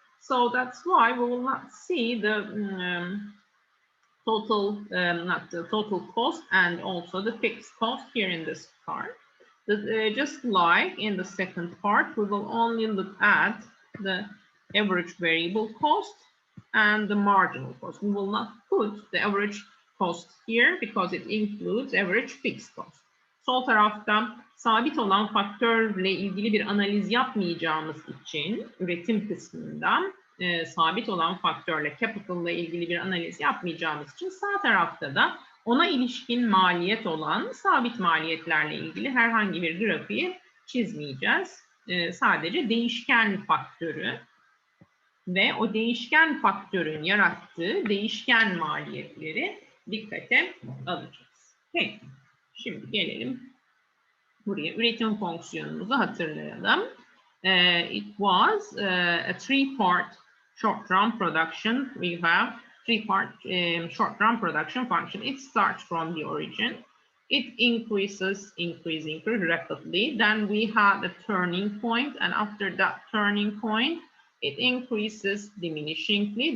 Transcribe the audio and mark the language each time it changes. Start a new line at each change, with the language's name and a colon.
English: So that's why we will not see the total, not the total cost and also the fixed cost here in this part. Just like in the second part, we will only look at the average variable cost and the marginal cost. We will not put the average cost here because it includes average fixed cost.
Turkish: Sol tarafta sabit olan faktörle ilgili bir analiz yapmayacağımız için üretim kısmında sabit olan faktörle capital ile ilgili bir analiz yapmayacağımız için sağ tarafta da ona ilişkin maliyet olan sabit maliyetlerle ilgili herhangi bir grafiği çizmeyeceğiz. Sadece değişken faktörü ve o değişken faktörün yarattığı değişken maliyetleri dikkate alacağız. Peki, şimdi gelelim buraya. Üretim fonksiyonumuzu hatırlayalım.
English: It was a three-part short-run production. We have three-part short-run production function. It starts from the origin. It increases rapidly. Then we have a turning point, and after that turning point, it increases diminishingly.